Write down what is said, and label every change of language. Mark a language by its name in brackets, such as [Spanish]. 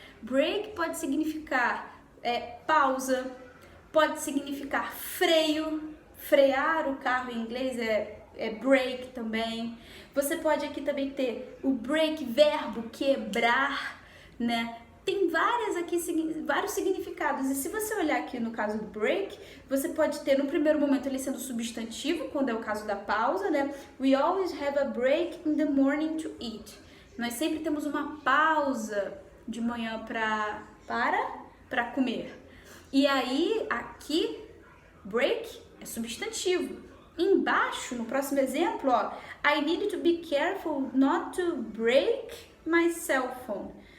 [Portuguese] Break pode significar pausa, pode significar freio, frear o carro em inglês é break também. Você pode aqui também ter o break, verbo quebrar, né? Tem vários significados. E se você olhar aqui no caso do break, você pode ter no primeiro momento ele sendo substantivo, quando é o caso da pausa, né? [English] We always have a break in the morning to eat. [Portuguese] Nós sempre temos uma pausa de manhã para comer. E aí, aqui, break é substantivo. Embaixo, no próximo exemplo, ó, [English] I need to be careful not to break my cell phone.